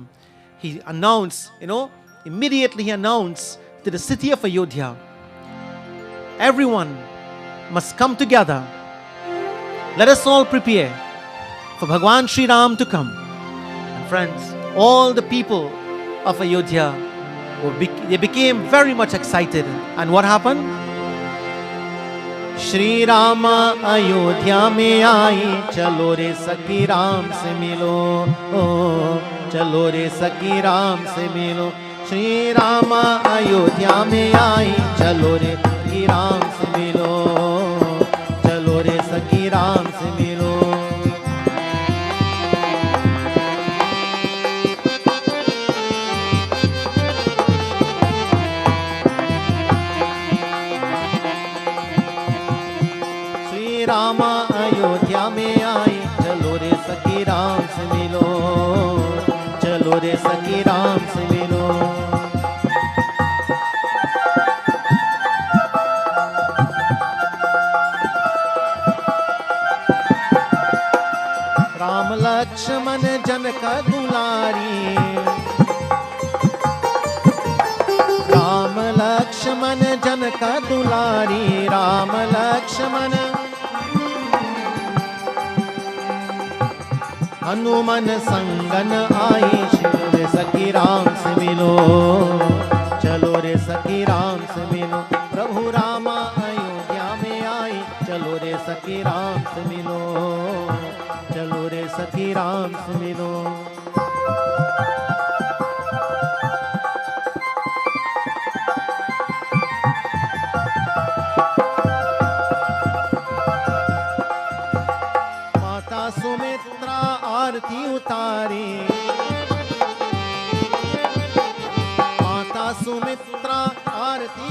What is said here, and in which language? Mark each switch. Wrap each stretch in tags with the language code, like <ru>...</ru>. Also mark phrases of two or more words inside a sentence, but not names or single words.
<en>He announced, immediately he announced to the city of Ayodhya, everyone must come together. Let us all prepare for Bhagwan Sri Ram to come. And friends, all the people of Ayodhya, they became very much excited. And what happened?</en> <hi>श्री रामा अयोध्या में आए, चलो रे सखी राम से मिलो, चलो रे सखी राम से मिलो. श्री रामा अयोध्या में आए, चलो रे सखी राम से मिलो, चलो रे सखी राम से मिलो. रामा अयोध्या में आए, चलो रे सखी राम से मिलो, चलो रे सखी राम से मिलो। राम लक्ष्मण जनक दुलारी, राम लक्ष्मण जनक दुलारी, राम लक्ष्मण हनुमान संगन आई, चलो रे सखी राम से मिलो, चलो रे सखी राम से मिलो। प्रभु रामा अयोध्या में आई, चलो रे सखी राम से मिलो, चलो रे सखी राम से मिलो। आरती उतारी, माता सुमित्रा आरती</hi>